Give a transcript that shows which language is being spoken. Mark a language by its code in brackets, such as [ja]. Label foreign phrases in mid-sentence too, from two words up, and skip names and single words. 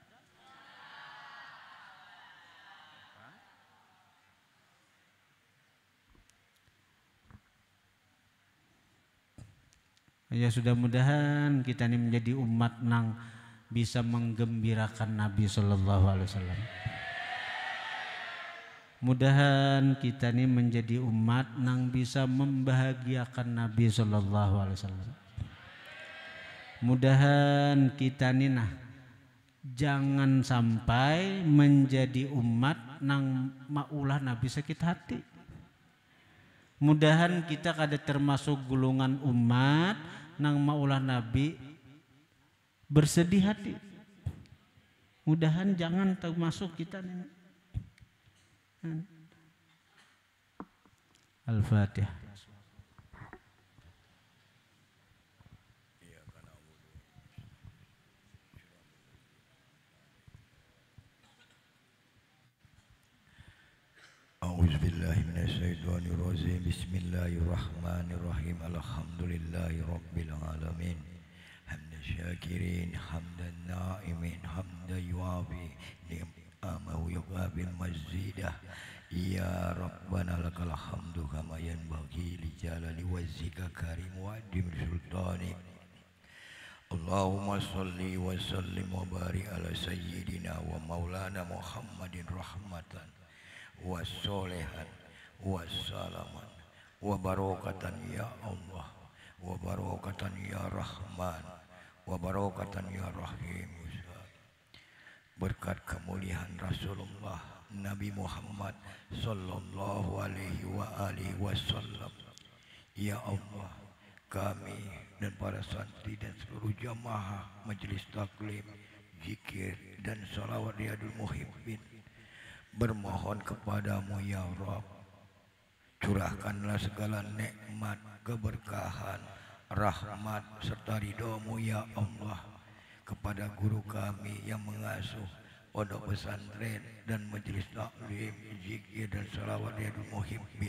[bjn] Ya sudah mudahan kita ini menjadi umat nang bisa menggembirakan Nabi [ar] صلى الله عليه وسلم. [bjn] Mudahan kita ini menjadi umat nang bisa membahagiakan Nabi [ar] صلى الله عليه وسلم. [bjn] Mudahan kita ini jangan sampai menjadi umat nang maulah Nabi sakit hati. Mudahan kita kada termasuk golongan umat nang maulah Nabi bersedih hati. Mudahan jangan termasuk kita ini. Al-Fatihah. [ar] أعوذ بالله من الشيطان الرجيم. بسم الله الرحمن الرحيم. الحمد لله رب العالمين. حمدا شاكرين، حمدا ناعمين، حمدا يوافي نعمه ويكافئ مزيده. يا ربنا لك الحمد كما ينبغي لجلال وجهك كريم وعظيم سلطانك. اللهم صل وسلم وبارك على سيدنا ومولانا محمد رحمة وصلاحا وسلاما وبركة يا الله وبركة يا رحمن وبركة يا رحيم. [id] Berkat kemuliaan Rasulullah Nabi Muhammad [ar] صلى الله عليه وآله وسلم، يا الله, [id] kami dan para santri dan seluruh jamaah majelis taklim, zikir dan salawat riyadul muhibbin bermohon kepadamu [ar] يا رب, [id] curahkanlah segala nikmat, keberkahan, rahmat serta ridhamu [ar] يا الله [id] kepada guru kami yang mengasuh pondok pesantren dan majelis taklim, zikir dan salawat riyadul muhibbin.